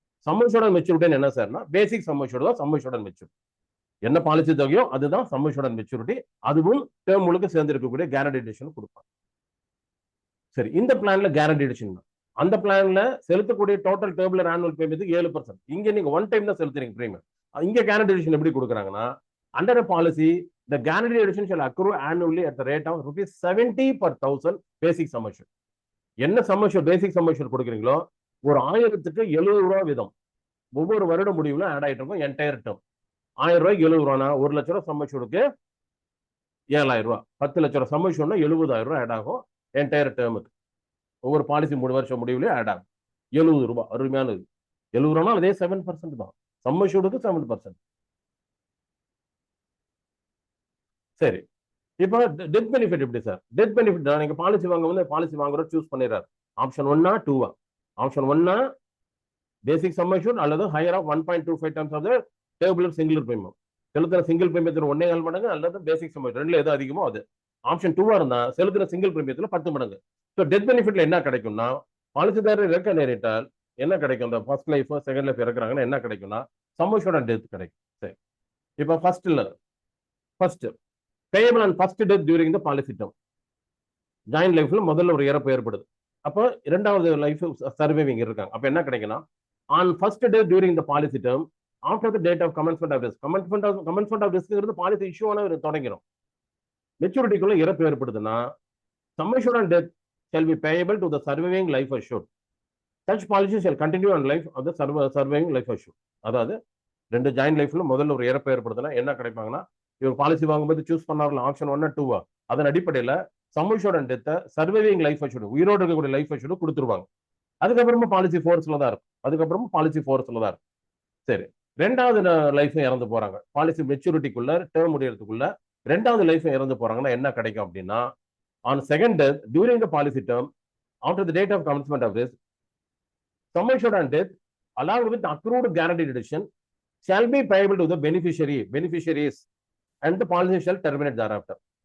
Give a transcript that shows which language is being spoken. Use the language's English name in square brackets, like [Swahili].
[Tamil] Some assured and maturity என்ன சார்னா பேசிக் some assured தான் சம் அஷ்யூர்ட் அண்ட் மெச்சூரிட்டி. என்ன பாலிசி தொகையோ அதுதான் சம் அஷ்யூர்ட் அண்ட் மெச்சூரிட்டி, அதுவும் டேர்ம் முழுக்க சேர்ந்து இருக்கக்கூடிய கேரண்டேஷன் கொடுப்பாங்க. சரி, இந்த பிளான்ல கேரண்டேஷன் அந்த பிளான்ல செலுத்தக்கூடிய டோட்டல் டேர்முலர் ஆனுவல் பேமெண்ட் 7%. இங்க நீங்க ஒன் டைம் தான் செலுத்துறீங்க பிரீமியம். இங்க கேரண்டேஷன் எப்படி கொடுக்குறாங்கன்னா, [English] under a policy the guaranteed addition shall accrue annually at the rate of ₹70 per 1000 basic sum assured. [Tamil] என்ன sum assured பேசிக் sum assured கொடுக்குறீங்களோ ஒரு 1000க்கு 70 ரூபாய் வீதம் ஒவ்வொரு வருட முடிவுல ஆட் ஆயிட்டு இருக்கும். என்டையர் டேர்ம் 1000 ரூபாய்க்கு 70 ரூபானா 1 லட்சம் ரூபாய் sum assuredக்கு 7,000 ரூபாய், 10 லட்சம் ரூபாய் sum assuredனா 70,000 ரூபாய் ஆட் ஆகும் என்டையர் டேர்முக்கு. ஒவ்வொரு பாலிசி 3 வருஷம் முடிவுல ஆட் ஆகும் 70 ரூபாய். அருமையானது. 70 ரூபானா அதே 7% தான், sum assuredக்கு 7%. சரி, இப்போ டெத் பெனிஃபிட் எப்படி சார்? டெத் பெனிஃபிட் நீங்க பாலிசி வாங்க வந்து பாலிசி வாங்குறோம் சூஸ் பண்ணிடுறாரு. ஆப்ஷன் 1 2 ஆப்ஷன் 1 பேசிக் சம் அஷ்யூர்ட் அல்லது higher of 1.25 times of the டேபிளர் single premium. செலுத்துற single பிரீமியத்துல 1.25 மடங்கு அல்லது பேசிக் சம் அஷ்யூர்ட் ரெண்டுல எது அதிகமோ அது. ஆப்ஷன் 2 இருந்தா செலுத்துற சிங்கிள் பிரீமியத்துல 10 மடங்கு. ஸோ டெத் பெனிஃபிட்ல என்ன கிடைக்கும்னா, பாலிசிதாரர் இறக்க நேரிட்டால் என்ன கிடைக்கும்? இந்த ஃபர்ஸ்ட் லைஃப் செகண்ட் லைஃப் இறக்குறாங்கன்னா என்ன கிடைக்கும்னா சம் அஷ்யூர்ட் அண்ட் டெத் கிடைக்கும். சரி, இப்போ first [English] payable on first death during the policy term. [Tamil] Joint லைஃப்ல முதல்ல ஒரு இறப்பு ஏற்படுது. அப்போ இரண்டாவது லைஃப் சர்வைவிங் இருக்காங்க. அப்ப என்ன கிடைக்குன்னா, [English] on first death during the policy term after the date of commencement of risk. [Tamil] commencement of risk policy issue ஆன தொடங்கிடும். மெச்சூரிட்டிக்குள்ள இறப்பு ஏற்படுதுன்னா [English] sum assured and death shall be payable to the surviving life assured. Such policy shall continue on life of the surviving life assured. [Tamil] அதாவது 2 joint லைஃப்ல முதல்ல ஒரு இறப்பு ஏற்படுதுன்னா என்ன கிடைப்பாங்கன்னா, இவர் policy வாங்கும்போது சூஸ் பண்ணார்ல ஆப்ஷன் 1 2 அதன் அடிப்படையில some assured and death surviving life assured உயிரோடு இருக்கக்கூடிய லைஃப் அஷ்யூர்ட் கொடுத்துருவாங்க. அதுக்கப்புறமா பாலிசி ஃபோர்ஸ்ல தான் இருக்கும். சரி, ரெண்டாவது லைஃப் இறந்து போறாங்க, பாலிசி மெச்சூரிட்டிக்குள்ள டேர்ம் முடியறதுக்குள்ள ரெண்டாவது லைஃப் இறந்து போறாங்கன்னா என்ன கிடைக்கும் அப்படின்னா, [English] On second death during the policy term after the date of commencement of risk sum assured and death along with accrued guaranteed addition shall be payable to the beneficiaries and the policy shall terminate thereafter.